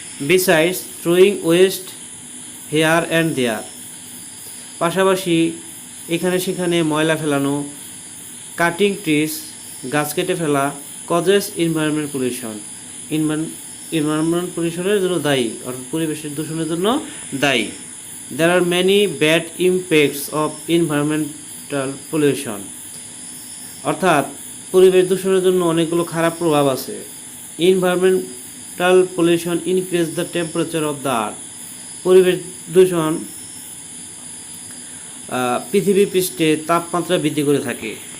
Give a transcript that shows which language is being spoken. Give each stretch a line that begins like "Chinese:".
English: besides throwing waste here and there,
Bangla: পাশাপাশি এখানে সেখানে ময়লা ফেলানো,
English: cutting trees
Bangla: গাছ কেটে ফেলা
English: causes environment pollution,
Bangla: এনভায়রনমেন্ট পলিউশনের জন্য দায়ী অর্থাৎ পরিবেশের দূষণের জন্য দায়ী।
English: There are many bad impacts of environmental pollution.
Bangla: অর্থাৎ পরিবেশ দূষণের জন্য অনেকগুলো খারাপ প্রভাব আছে।
English: Environmental pollution increase the temperature of the earth.
Bangla: পরিবেশ দূষণ পৃথিবী পৃষ্ঠে তাপমাত্রা বৃদ্ধি করে থাকে।